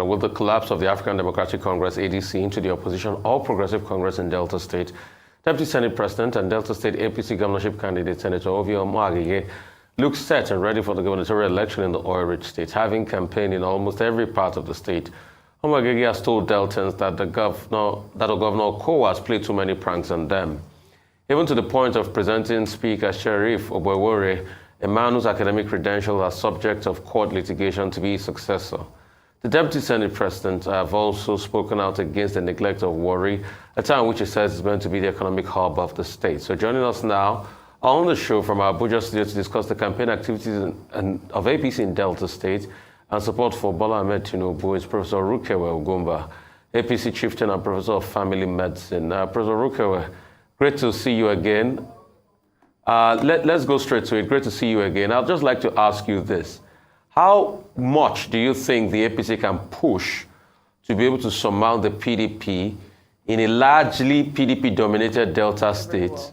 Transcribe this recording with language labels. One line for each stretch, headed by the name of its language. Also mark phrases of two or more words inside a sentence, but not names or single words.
English: With the collapse of the African Democratic Congress, ADC, into the opposition All Progressive Congress in Delta State, Deputy Senate President and Delta State APC governorship candidate Senator Ovio Mwagige looks set and ready for the gubernatorial election in the oil-rich state, having campaigned in almost every part of the state. Mwagige has told Deltans that the governor Okowa has played too many pranks on them, even to the point of presenting Speaker Sheriff Obewore, a man whose academic credentials are subject of court litigation, to be his successor. The Deputy Senate President have also spoken out against the neglect of Warri, a town which he says is meant to be the economic hub of the state. So joining us now on the show from our Abuja studio to discuss the campaign activities of APC in Delta State and support for Bola Ahmed Tinubu is Professor Rukewe Ogumba, APC chieftain and Professor of Family Medicine. Professor Rukewe, great to see you again. Let's go straight to it. Great to see you again. I'd just like to ask you this. How much do you think the APC can push to be able to surmount the PDP in a largely PDP-dominated Delta state?